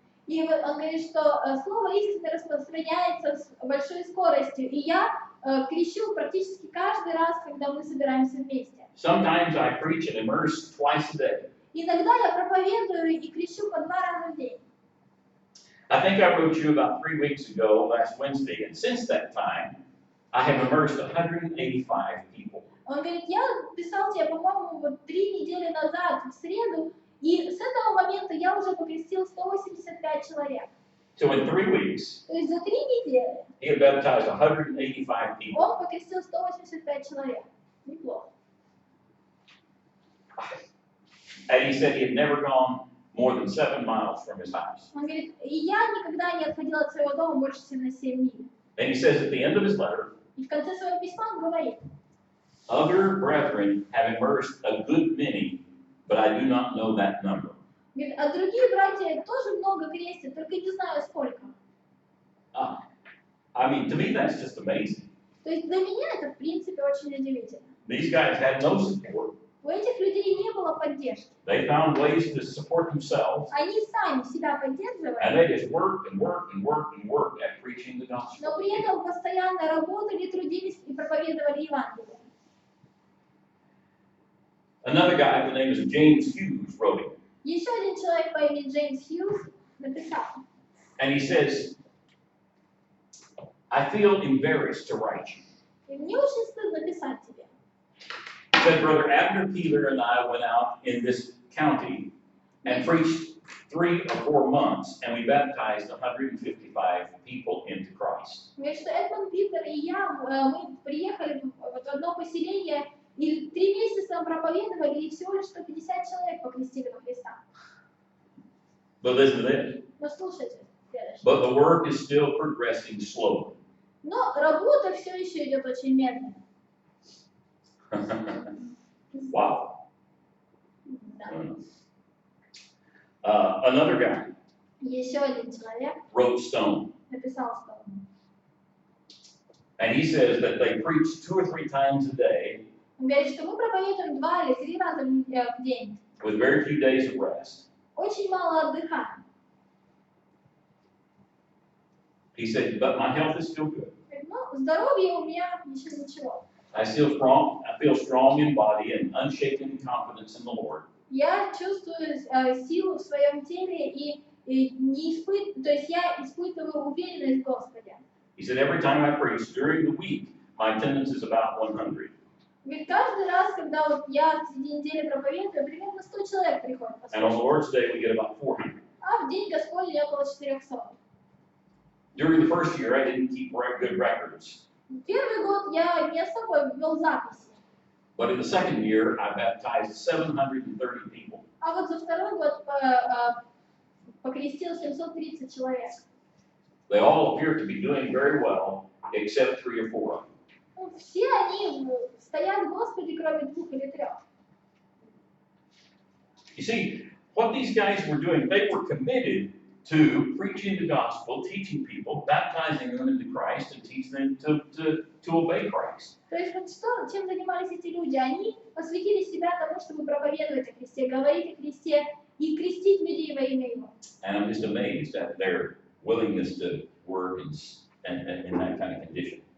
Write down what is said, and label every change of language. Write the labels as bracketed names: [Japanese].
[Russian] И вот он говорит, что слово истины распространяется с большой скоростью, и я крещу практически каждый раз, когда мы собираемся вместе. [English] Sometimes I preach and immerse twice a day. [Russian] Иногда я проповедую и крещу по 2 раза в день. [English] I think I wrote you about 3 weeks ago, last Wednesday, and since that time, I have immersed 185 people. [Russian] Он говорит, я писал тебе, по-моему, вот 3 недели назад, в среду, и с этого момента я уже покрестил 185 человек. [English] So in 3 weeks, [Russian] То есть за 3 недели [English] he had baptized 185 people. [Russian] он покрестил 185 человек. Неплохо. [English] And he said he had never gone more than 7 miles from his house. [Russian] Он говорит, и я никогда не отходил от своего дома больше, чем на 7 миль. [English] And he says at the end of his letter, [Russian] И в конце своего письма он говорит, [English] other brethren have immersed a good many, but I do not know that number. [Russian] говорит, а другие братья тоже много крестят, только не знаю сколько. [English] I mean, to me, that's just amazing. [Russian] То есть для меня это, в принципе, очень удивительно. [English] These guys had no support. [Russian] У этих людей не было поддержки. [English] They found ways to support themselves, [Russian] Они сами себя [English] and [Russian] поддерживали, [English] they just worked and worked and worked and worked at preaching the gospel. [Russian] но при этом постоянно работали, трудились и проповедовали Евангелие. [English] Another guy, the name is James Hughes, wrote it. [Russian] Еще один человек по имени Джеймс Хьюз написал. [English] And he says, I feel embarrassed to write you. [Russian] И мне очень стыдно писать тебе. [English] He said, Brother Abner Peeler and I went out in this county and preached 3 or 4 months, and we baptized 155 people into Christ. [Russian] Говорит, что Эдмон, Питер и я, мы приехали в одно поселение, и 3 месяца мы проповедовали, и всего лишь 150 человек покрестили во Христа. [English] But listen to this. [Russian] Но слушайте, следующее. [English] But the work is still progressing slowly. [Russian] Но работа все еще идет очень медленно. [English] Wow. [Russian] Да. [English] Another guy [Russian] Еще один человек [English] wrote Stone. [Russian] написал, что [English] And he says that they preach 2 or 3 times a day [Russian] он говорит, что мы проповедуем 2 или 3 раза в день. [English] with very few days of rest. [Russian] Очень мало отдыхаем. [English] He said, but my health is still good. [Russian] Говорит, ну, здоровье у меня еще ничего. [English] I feel strong in body and unshaken confidence in the Lord. [Russian] Я чувствую силу в своем теле и то есть я испытываю уверенность в Господе. [English] He said, every time I preach during the week, my attendance is about 100. [Russian] Ведь каждый раз, когда вот я среди недели проповедую, примерно 100 человек приходит [English] And on the [Russian] послушать. [English] Lord's Day, we get about 400. [Russian] А в день Господень около 400. [English] During the first year, I didn't keep good records. [Russian] Первый год я не особо вел записи. [English] But in the second year, I baptized 730 people. [Russian] А вот за второй год покрестил 730 человек. [English] They all appear to be doing very well, except 3 or 4 of them. [Russian] Ну, все они стоят в Господе, кроме 2 или 3. [English] You see, what these guys were doing, they were committed to preaching the gospel, teaching people, baptizing them into Christ, and teaching them to obey Christ. [Russian] То есть вот что, чем занимались эти люди? Они посвятили себя тому, чтобы проповедовать о Христе, говорить о Христе и крестить людей во имя Его. [English] And I'm just amazed at their willingness to work in that kind of condition.